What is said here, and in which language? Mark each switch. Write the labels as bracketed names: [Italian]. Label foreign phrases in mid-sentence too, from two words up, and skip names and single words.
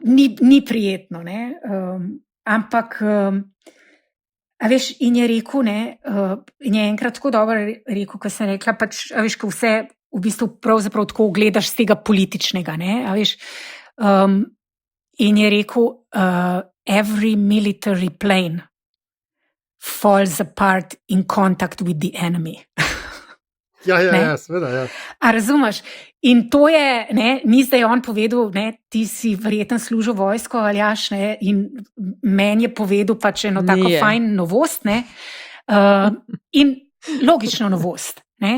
[Slovenian] Ni prijetno, ne, ampak a veš, in je rekel, ne, in je enkrat tako dobro rekel, ko sem rekla, pač, a veš, ko vse v bistvu pravzaprav tako gledaš z tega političnega, ne, a veš, in je rekel, [English] every military plane falls apart in contact with the enemy. [Slovenian] Ja, seveda, ja. A razumeš? In to je, ne, ni zdaj on povedal, ne, ti si verjetno služil vojsko, Aljaž, ne, in meni je povedal pač eno tako Nije. fajn novost, ne, in logično novost, ne.